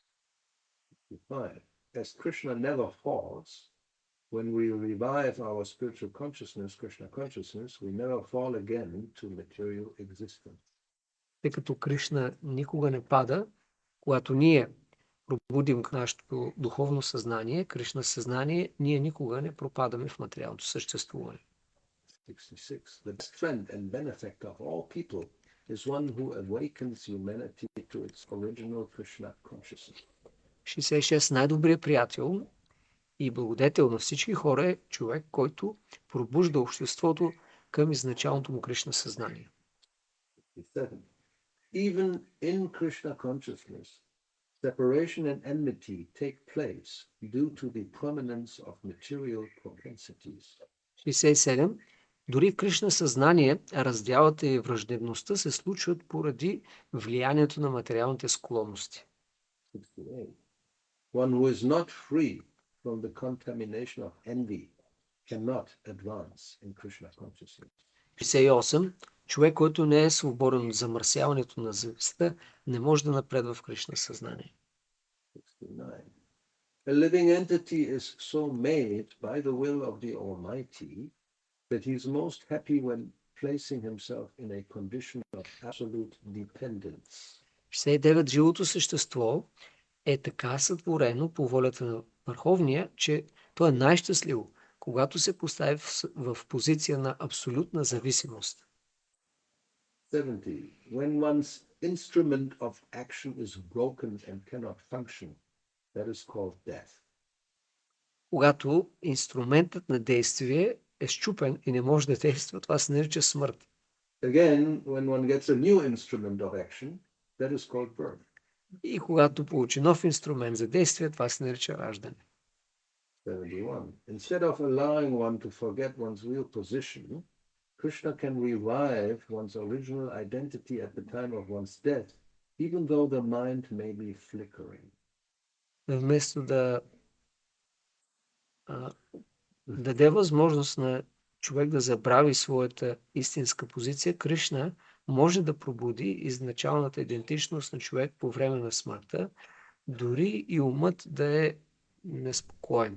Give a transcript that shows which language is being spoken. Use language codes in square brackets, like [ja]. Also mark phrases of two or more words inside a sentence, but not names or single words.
[en] As Krishna never falls, when we revive our spiritual consciousness, Krishna consciousness, we never fall again to material existence. [bg] Тъй като Кришна никога не пада, когато ние пробудим нашето духовно съзнание, Кришна съзнание, ние никога не пропадаме в материалното съществуване. 66. [en] The best friend and benefactor of all people is one who awakens humanity to its original Krishna consciousness. 66. [bg] Най-добрият приятел и благодетел на всички хора е човек, който пробужда обществото към изначалното му Кришна съзнание. 67. [en] Even in Krishna consciousness, separation and enmity take place due to the prominence of material propensities. 67. [bg] Дори в Кришна съзнание раздялата и враждебността се случват поради влиянието на материалните склонности. 68. [en] One who is not free from the contamination of envy cannot advance in Krishna consciousness. 68. [bg] Човек, който не е свободен от замърсяването на завистта, не може да напредва в Кришна съзнание. 69. [en] A living entity is so made by the will of the Almighty that he is most happy when placing himself in a condition of absolute dependence. 69. [bg] Живото същество е така сътворено по волята на Върховния, че то е най-щастливо, когато се постави в позиция на абсолютна зависимост. 70. [en] When one's instrument of action is broken and cannot function, that is called death. [bg] Когато инструментът на действие е счупен и не може да действа, това се нарича смърт. [en] Again, when one gets a new instrument of action, that is called birth. [bg] И когато получи нов инструмент за действие, това се нарича раждане. 71. [en] Instead of allowing one to forget one's real position, Krishna can revive one's original identity at the time of one's death, even though the mind may be flickering. [bg] Вместо да даде възможност на човек да забрави своята истинска позиция, Кришна може да пробуди изначалната идентичност на човек по време на смъртта, дори и умът да е неспокоен.